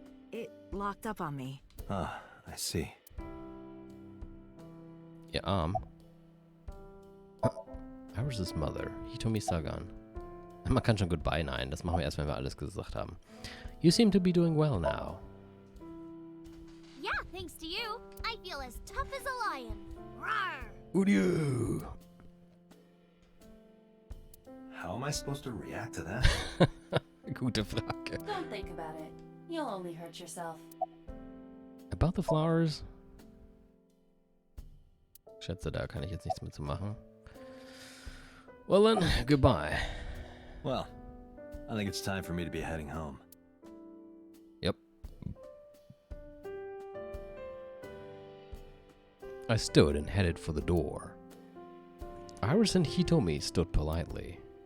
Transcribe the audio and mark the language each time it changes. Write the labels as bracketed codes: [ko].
[en] it locked up on me. Ah, I see. [de] Ihr Arm. [en] Iris' Mother. Hitomi Sagan. [de] Man kann schon Goodbye nein. Das machen wir erst, wenn wir alles gesagt haben. [en] You seem to be doing well now. Yeah, thanks to you, I feel as tough as a lion. Rawr! Udiu. How am I supposed to react to that? [de] Gute Frage. [en] Don't think about it. You'll only hurt yourself. About the flowers? [de] Ich schätze, da kann ich jetzt nichts mehr zu machen. [en] Well then, goodbye. Well, I think it's time for me to be heading home. Yep. I stood and headed for the door. Iris and Hitomi stood politely.